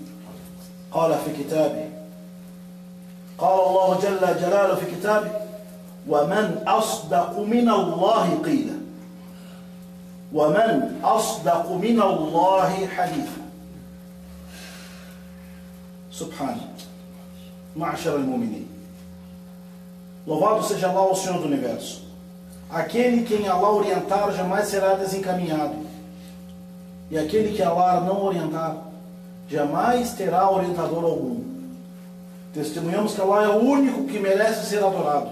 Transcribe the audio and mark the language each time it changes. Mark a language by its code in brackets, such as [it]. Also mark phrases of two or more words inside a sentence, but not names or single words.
[ar] قال في كتابه، قال الله جل جلاله في كتابه: ومن أصدق من الله قيلا ومن أصدق من الله حديثا. سبحانه. معشر المؤمنين. [pt] Louvado seja Allah, o Senhor do Universo. Aquele quem Allah orientar jamais será desencaminhado. E aquele que Allah não orientar jamais terá orientador algum. Testemunhamos que Allah é o único que merece ser adorado.